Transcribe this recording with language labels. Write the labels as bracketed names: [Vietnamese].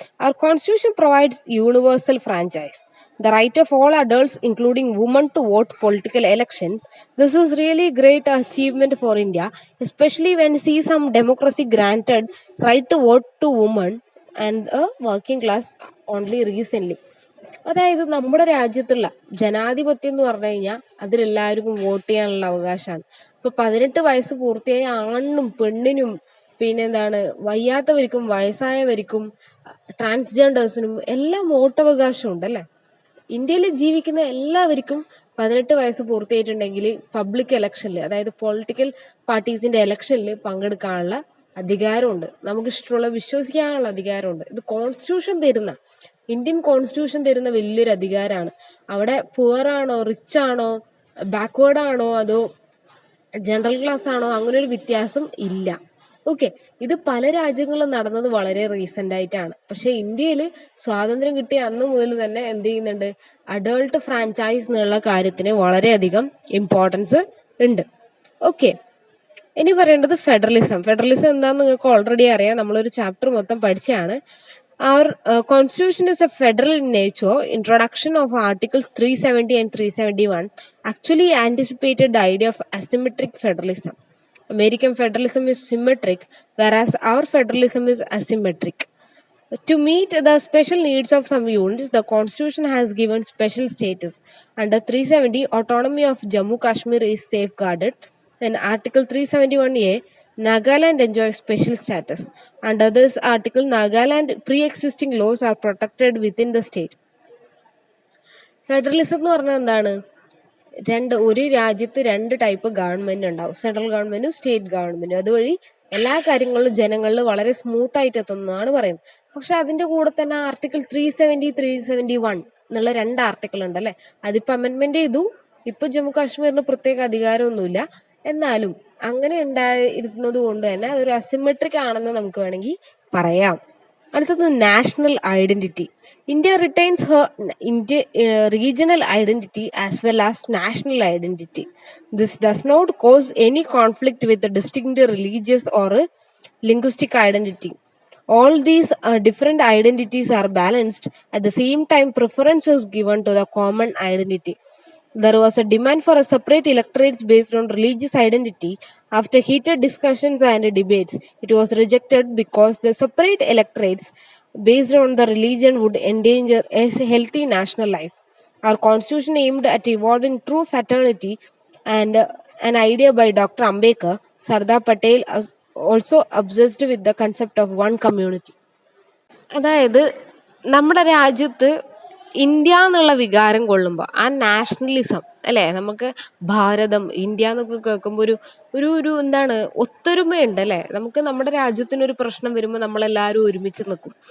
[English] Our constitution provides universal franchise, the right of all adults including women to vote political elections. This is really great achievement for India, especially when see some democracy granted right to vote to women and a working class only recently. [Malayalam] അതായത് നമ്മുടെ രാജ്യത്തുള്ള ജനാധിപത്യം എന്ന് പറഞ്ഞു കഴിഞ്ഞാൽ അതിലെല്ലാവർക്കും vote ചെയ്യാനുള്ള അവകാശമാണ്. ഇപ്പൊ 18 വയസ്സ് പൂർത്തിയായ ആണിനും പെണ്ണിനും, പിന്നെന്താണ്, വയ്യാത്തവർക്കും വയസ്സായവർക്കും ട്രാൻസ്ജെൻഡേഴ്സിനും എല്ലാം വോട്ടവകാശം ഉണ്ടല്ലേ. ഇന്ത്യയിൽ ജീവിക്കുന്ന എല്ലാവർക്കും 18 വയസ്സ് പൂർത്തിയായിട്ടുണ്ടെങ്കിൽ പബ്ലിക് ഇലക്ഷനിൽ, അതായത് പൊളിറ്റിക്കൽ പാർട്ടീസിന്റെ ഇലക്ഷനിൽ പങ്കെടുക്കാനുള്ള അധികാരമുണ്ട്. നമുക്ക് ഇഷ്ടമുള്ള വിശ്വസിക്കാനുള്ള അധികാരമുണ്ട്. ഇത് കോൺസ്റ്റിറ്റ്യൂഷൻ തരുന്ന, ഇന്ത്യൻ കോൺസ്റ്റിറ്റ്യൂഷൻ തരുന്ന വലിയൊരു അധികാരമാണ്. അവിടെ പുവർ ആണോ, റിച്ച് ആണോ, ബാക്ക്വേർഡ് ആണോ, അതോ ജനറൽ ക്ലാസ് ആണോ, അങ്ങനെ ഒരു വ്യത്യാസം ഇല്ല. ഓക്കെ, ഇത് പല രാജ്യങ്ങളിലും നടന്നത് വളരെ റീസെന്റ് ആയിട്ടാണ്. പക്ഷെ ഇന്ത്യയിൽ സ്വാതന്ത്ര്യം കിട്ടിയ അന്ന് മുതൽ തന്നെ എന്ത് ചെയ്യുന്നുണ്ട്, അഡൾട്ട് ഫ്രാഞ്ചൈസ് എന്നുള്ള കാര്യത്തിന് വളരെയധികം ഇമ്പോർട്ടൻസ് ഉണ്ട്. ഓക്കെ, ഇനി പറയേണ്ടത് ഫെഡറലിസം. ഫെഡറലിസം എന്താണെന്ന് നിങ്ങൾക്ക് ഓൾറെഡി അറിയാം, നമ്മളൊരു ചാപ്റ്റർ മൊത്തം പഠിച്ചാണ്. [English] Our constitution is a federal in nature. Introduction of Articles 370 and 371 actually anticipated the idea of asymmetric federalism. American federalism is symmetric, whereas our federalism is asymmetric. To meet the special needs of some units, the Constitution has given special status. Under 370, autonomy of Jammu Kashmir is safeguarded. In Article 371A, Nagaland enjoys special status. Under this article, Nagaland pre-existing laws are protected within the state. [Malayalam] Federalism എന്ന് പറഞ്ഞാൽ എന്താണ്? ഒരു രാജ്യത്ത് 2 type government ഉണ്ടാവും, central ഗവൺമെന്റും state ഗവൺമെന്റും. അതുവഴി എല്ലാ കാര്യങ്ങളിലും ജനങ്ങളിൽ വളരെ സ്മൂത്ത് ആയിട്ട് എത്തുന്നതാണ് പറയുന്നത്. പക്ഷെ അതിന്റെ കൂടെ തന്നെ ആർട്ടിക്കിൾ 370, 371 എന്നുള്ള 2 ആർട്ടിക്കിൾ ഉണ്ട് അല്ലെ. അതിപ്പോ അമെന്റ്മെന്റ് ചെയ്തു. ഇപ്പൊ ജമ്മു കാശ്മീരിന് പ്രത്യേക അധികാരമൊന്നുമില്ല. എന്നാലും അങ്ങനെ ഉണ്ടായിരുന്നത് കൊണ്ട് തന്നെ അതൊരു അസിമെട്രിക് ആണെന്ന് നമുക്ക് വേണമെങ്കിൽ പറയാം. അടുത്തത് national identity. [English] India retains her regional identity as well as national identity. This does not cause any conflict with the distinct religious or linguistic identity. All these different identities are balanced. At the same time, preference is given to the common identity. There was a demand for a separate electorates based on religious identity. After heated discussions and debates, it was rejected because the separate electorates based on the religion would endanger a healthy national life. Our constitution aimed at evolving true fraternity, and an idea by Dr. Ambedkar, Sardar Patel was also obsessed with the concept of one community. [Malayalam] അതായത് നമ്മുടെ രാജ്യത്ത് India എന്നുള്ള വികാരം കൊള്ളുമ്പോൾ ആ nationalism അല്ലെ, നമുക്ക് ഭാരതം India എന്നൊക്കെ കേൾക്കുമ്പോൾ ഒരു ഒരു ഒരു എന്താണ് ഒത്തൊരുമയുണ്ട് അല്ലെ. നമുക്ക് നമ്മുടെ രാജ്യത്തിനൊരു പ്രശ്നം വരുമ്പോൾ നമ്മളെല്ലാവരും ഒരുമിച്ച് നിൽക്കും.